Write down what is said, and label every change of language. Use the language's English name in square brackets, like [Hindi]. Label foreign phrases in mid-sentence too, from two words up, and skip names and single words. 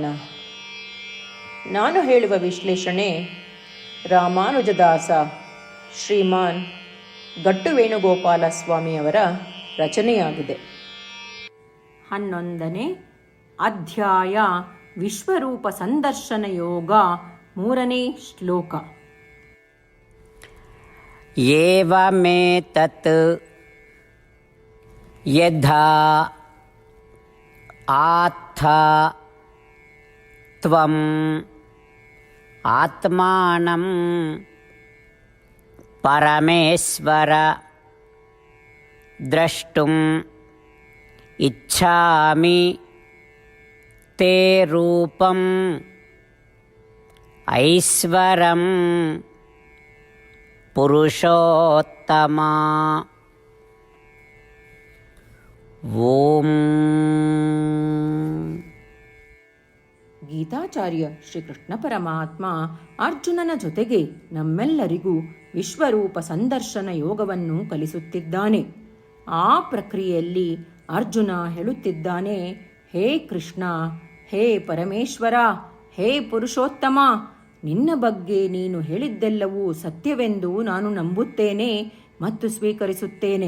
[Kannada] ನಾನು ಹೇಳುವ ವಿಶ್ಲೇಷಣೆ ರಾಮಾನುಜದಾಸ ಶ್ರೀಮಾನ್ ಗಟ್ಟು ವೇಣುಗೋಪಾಲ ಸ್ವಾಮಿಯವರ ರಚನೆಯಾಗಿದೆ. 11ನೇ ಅಧ್ಯಾಯ ವಿಶ್ವರೂಪ ಸಂದರ್ಶನ ಯೋಗ, 3ನೇ ಶ್ಲೋಕ. [Sanskrit] ಏವಮೇತತ್ ಯಥಾ ಆತ್ಥ ತ್ವಂ ಆತ್ಮಾನಂ ಪರಮೇಶ್ವರ ದ್ರಷ್ಟುಂ ಇಚ್ಛಾಮಿ ತೇ ರೂಪಂ ಐಶ್ವರಂ ಪುರುಷೋತ್ತಮ. ಓಂ. [Kannada] ಗೀತಾಚಾರ್ಯ ಶ್ರೀಕೃಷ್ಣ ಪರಮಾತ್ಮ ಅರ್ಜುನನ ಜೊತೆಗೆ ನಮ್ಮೆಲ್ಲರಿಗೂ ವಿಶ್ವರೂಪ ಸಂದರ್ಶನ ಯೋಗವನ್ನು ಕಲಿಸುತ್ತಿದ್ದಾನೆ. ಆ ಪ್ರಕ್ರಿಯೆಯಲ್ಲಿ ಅರ್ಜುನ ಹೇಳುತ್ತಿದ್ದಾನೆ, ಹೇ ಕೃಷ್ಣ, ಹೇ ಪರಮೇಶ್ವರ, ಹೇ ಪುರುಷೋತ್ತಮ, ನಿನ್ನ ಬಗ್ಗೆ ನೀನು ಹೇಳಿದ್ದೆಲ್ಲವೂ ಸತ್ಯವೆಂದು ನಾನು ನಂಬುತ್ತೇನೆ ಮತ್ತು ಸ್ವೀಕರಿಸುತ್ತೇನೆ.